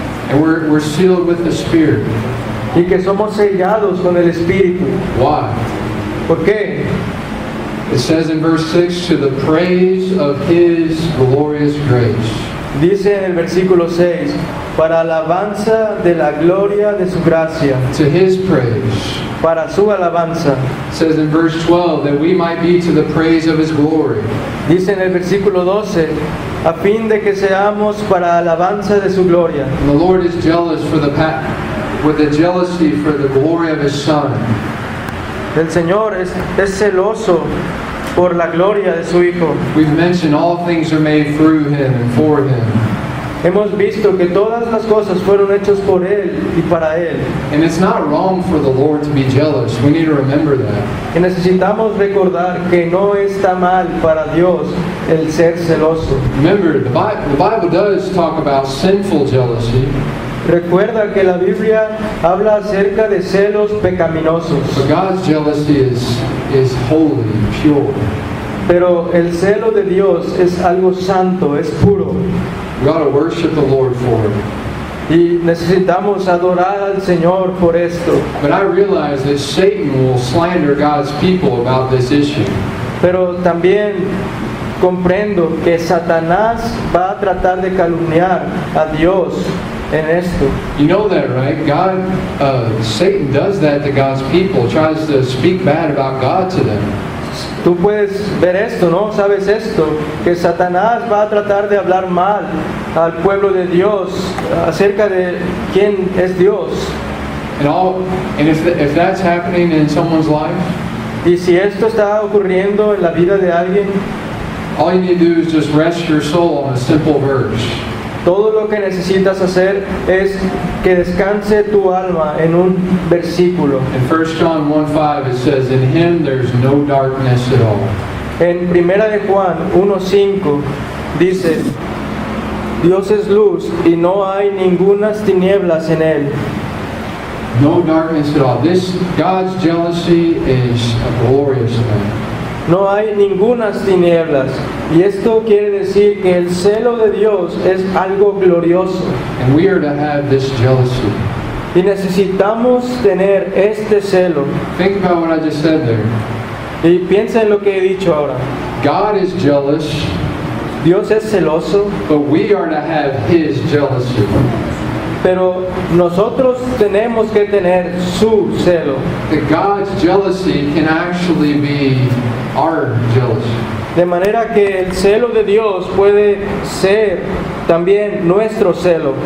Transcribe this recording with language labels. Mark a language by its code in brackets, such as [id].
[en] And we're sealed with the Spirit. [es] y que somos sellados con el Espíritu. [en] Why? [es] ¿Por qué? [en] It says in verse 6, to the praise of His glorious grace. [es] Dice en el versículo 6, para alabanza de la gloria de su gracia, [en] To His praise. [es] para su alabanza. [en] It says in verse 12, that we might be to the praise of His glory. [es] Dice en el versículo 12, a fin de que seamos para alabanza de su gloria. [en] And the Lord is jealous with a jealousy for the glory of His Son. [es] El Señor es celoso por la gloria de su Hijo. [en] We've mentioned all things are made through Him and for Him. [es] Hemos visto que todas las cosas fueron hechas por Él y para Él. [en] And it's not wrong for the Lord to be jealous. We need to remember that. [es] Y necesitamos recordar que no está mal para Dios el ser celoso. [en] Remember, the Bible does talk about sinful jealousy, [es] Recuerda que la Biblia habla acerca de celos pecaminosos, [en] but God's jealousy is holy, pure. [es] pero el celo de Dios es algo santo, es puro. [en] We ought to worship the Lord for it. [es] Y necesitamos adorar al Señor por esto. [en] But I realize that Satan will slander God's people about this issue. [es] Pero también comprendo que Satanás va a tratar de calumniar a Dios en esto. [en] You know that, right? Satan does that to God's people, tries to speak bad about God to them. [es] Tú puedes ver esto, ¿no? ¿Sabes esto? Que Satanás va a tratar de hablar mal al pueblo de Dios acerca de quién es Dios. [en] And if that's happening in someone's life, [es] Y si esto está ocurriendo en la vida de alguien, [en] all you need to do is just rest your soul on a simple verse. [es] todo lo que necesitas hacer es que descanse tu alma en un versículo. [en] In 1 John 1:5 it says, in Him there's no darkness at all. [es] En 1 de Juan 1:5 dice, Dios es luz y no hay ningunas tinieblas en él. [en] No darkness at all. God's jealousy is a glorious thing. [es] No hay ningunas tinieblas. Y esto quiere decir que el celo de Dios es algo glorioso. [en] And we are to have this jealousy. [es] Y necesitamos tener este celo. [en] Think about what I just said there. [es] Y piensa en lo que he dicho ahora. [en] God is jealous, [es] Dios es celoso, [en] but we are to have His jealousy. [es] pero nosotros tenemos que tener su celo. [en] That God's jealousy can actually be our jealousy. [es] De manera que el celo de Dios puede ser también nuestro celo.